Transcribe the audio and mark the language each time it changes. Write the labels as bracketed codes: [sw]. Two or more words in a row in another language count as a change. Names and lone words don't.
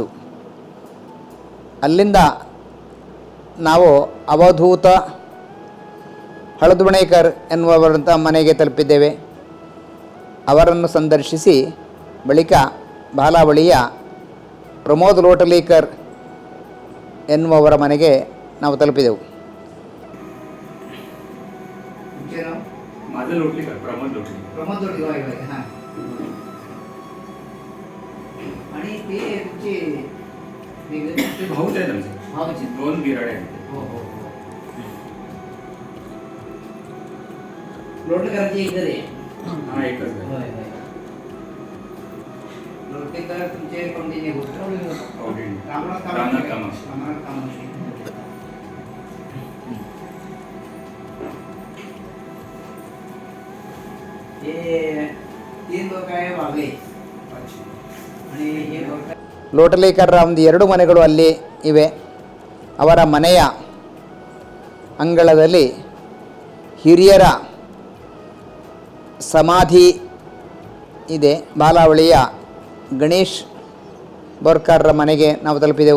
[kn] ಅಲ್ಲಿಂದ ನಾವು ಅವಧೂತ ಹಳದುಬಣೇಕರ್ ಎನ್ನುವವರಂಥ ಮನೆಗೆ ತಲುಪಿದ್ದೇವೆ. ಅವರನ್ನು ಸಂದರ್ಶಿಸಿ ಬಳಿಕ ಬಾಲಾವಳಿಯ ಪ್ರಮೋದ್ ಲೋಟಲೀಕರ್ ಎನ್ನುವವರ ಮನೆಗೆ ನಾವು ತಲುಪಿದೆವು. [mr] माझं लोटलीकर प्रमोद लोटलीकर. आणि ते भाऊच आहेत आमचे, 2 बिराडे आहेत. लोटकरांची एक घरी हा एकच आहे. लोटेकर तुमचे कोणते गोष्ट रामनाथ कामाक्षी. हे 3 लोक आहे वाघे आणि हे [kn] ಲೋಟಲೇಕರ್ರ ಒಂದು 2 ಮನೆಗಳು ಅಲ್ಲಿ ಇವೆ. ಅವರ ಮನೆಯ ಅಂಗಳದಲ್ಲಿ ಹಿರಿಯರ ಸಮಾಧಿ ಇದೆ. ಬಾಲಾವಳಿಯ ಗಣೇಶ್ ಬೋರ್ಕರ್ರ ಮನೆಗೆ ನಾವು ತಲುಪಿದೆವು.